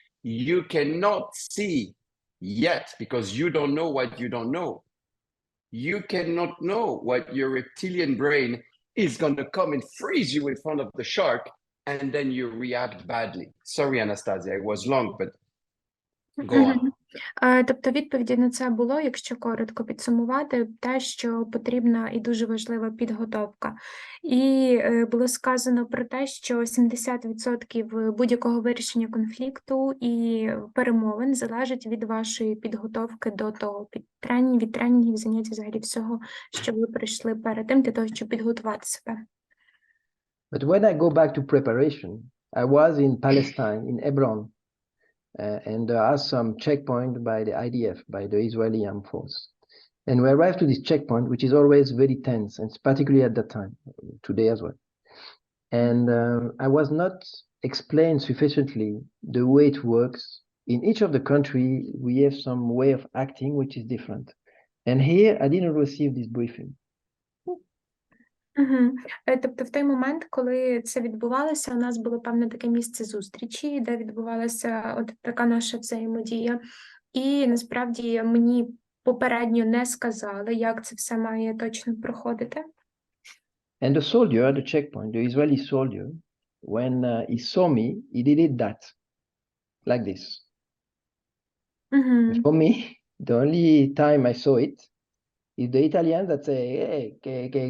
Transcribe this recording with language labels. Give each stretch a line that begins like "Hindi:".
English: You cannot see yet because you don't know what you don't know. You cannot know what your reptilian brain is going to come and freeze you in front of the shark, and then you react badly. Sorry, Anastasia, it was long, but go on.
Ukrainian: Тобто відповіді на це було, якщо коротко підсумувати, те, що потрібна і дуже важлива підготовка. І було сказано про те, що 70% будь-якого вирішення конфлікту і перемовин залежить від вашої підготовки до того, від тренінгів, занять, взагалі всього, що ви пройшли перед тим, для того, щоб підготувати себе.
English: But when I go back to preparation, I was in Palestine, in Hebron, and there are some checkpoint by the IDF, by the Israeli Armed Force. And we arrived to this checkpoint, which is always very tense, and particularly at that time, today as well. And I was not explained sufficiently the way it works. In each of the country, we have some way of acting which is different. And here, I didn't receive this briefing.
Ukrainian: Угу. Тобто в той момент, коли це відбувалося, у нас було певне таке місце зустрічі, де відбувалася от така наша взаємодія. І насправді мені попередньо не сказали, як це все має точно проходити.
English: And the soldier at the checkpoint, the Israeli soldier, when he saw me, he did it like this.
Ukrainian: Угу.
English: For me, the only time I saw it is the Italians that say, hey, que.